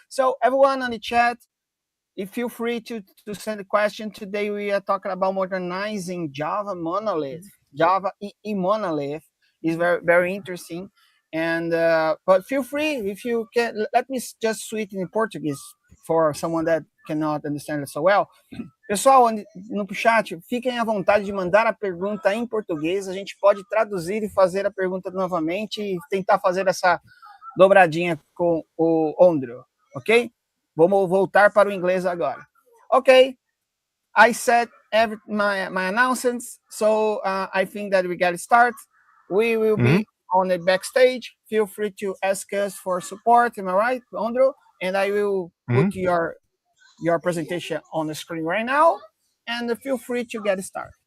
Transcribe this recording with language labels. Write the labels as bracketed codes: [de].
[en] So everyone on the chat, feel free to send a question. Today we are talking about modernizing Java monolith. Java EE monolith is very, very interesting. And but feel free, if you can, let me just switch in Portuguese for someone that cannot understand it so well. [pt] Pessoal, no chat, fiquem à vontade de mandar a pergunta em português. A gente pode traduzir e fazer a pergunta novamente e tentar fazer essa dobradinha com o Ondro, ok? Vamos voltar para o inglês agora. [en] Okay, I said my announcements, so I think that we got to start. We will be on the backstage. feel free to ask us for support. Am I right, Ondro? And I will put Mhm. your presentation on the screen right now, and feel free to get started.